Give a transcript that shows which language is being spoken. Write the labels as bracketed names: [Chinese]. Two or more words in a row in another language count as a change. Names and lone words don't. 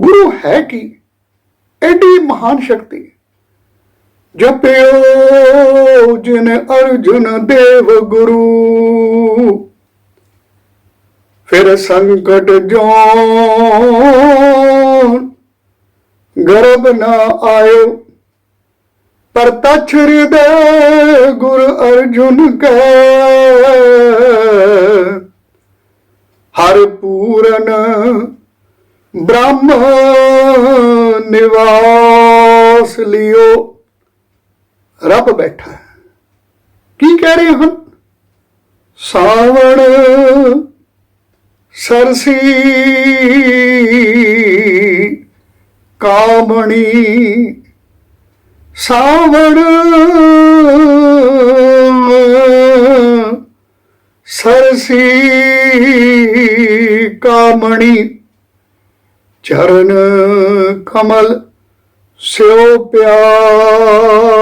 [Punjabi] ਗੁਰੂ ਹੈ ਕੀ? ਐਡੀ ਮਹਾਨ ਸ਼ਕਤੀ। ਜਪਿਓ ਜਿਨ ਅਰਜੁਨ ਦੇਵ ਗੁਰੂ, [Braj] फिर संकट जोन गर्भ न आयो पर तछ हृदय गुर अर्जुन कै, हर पूरन ब्रह्म निवास लियो। [Hindi] रब बैठा है, की कह रहे हैं? [Punjabi] ਸਾਵਣ ਸਰਸੀ ਕਾਮਣੀ, ਸਾਵਣ ਸਰਸੀ ਕਾਮਣੀ, ਚਰਣ ਕਮਲ ਸਿਓ ਪਿਆਰ।